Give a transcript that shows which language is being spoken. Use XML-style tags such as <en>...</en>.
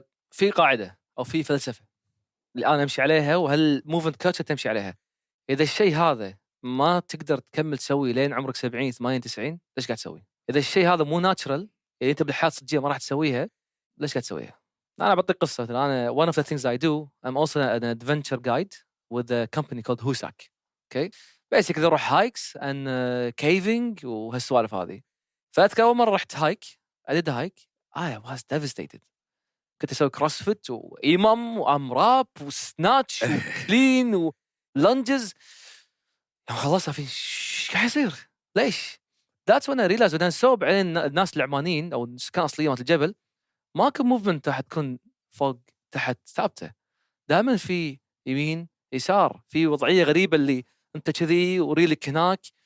<ar>في قاعده او في فلسفه اللي انا امشي عليها، وهالموفمنت كوتش تمشي عليها. اذا الشيء هذا ما تقدر تكمل تسويه لين عمرك 70 80 90 ليش قاعد تسويه؟ اذا الشيء هذا مو ناتشرال يعني انت بالحياه الصجيه ما راح تسويها، ليش قاعد تسويها؟ انا بعطيك قصه. انا</ar> <en>one of the things I do I'm also an adventure guide with a company called Husak. okay basically</en> <ar>اروح هايكس</ar> <en>and caving</en> <ar>وهالسوالف هذه. فاذكر اول مره رحت هايك</ar> <en>I did a hike I was devastated.</en> <ar>كنت اسوي كروسفيت وايمام وامراب وسناتش وكلين ولانجز. خلصها في ايش قاعد يصير؟ ليش؟</ar> <en>that's when I realized when I saw</en> <ar>بعدين الناس العمانيين او السكان الاصليين مال الجبل ماكو موفمنت راح تكون فوق تحت ثابته، دائما في يمين يسار، في وضعيه غريبه اللي انت كذي وريلك هناك.</ar>